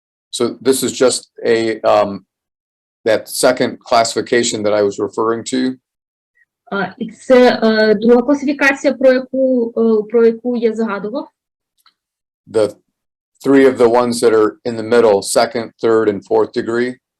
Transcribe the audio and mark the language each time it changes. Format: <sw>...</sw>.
<en>So this is just that second classification that I was referring to.</en> <uk>І це друга класифікація, про яку я згадував.</uk> <en>The three of the ones that are in the middle, second, third, and fourth degree.</en>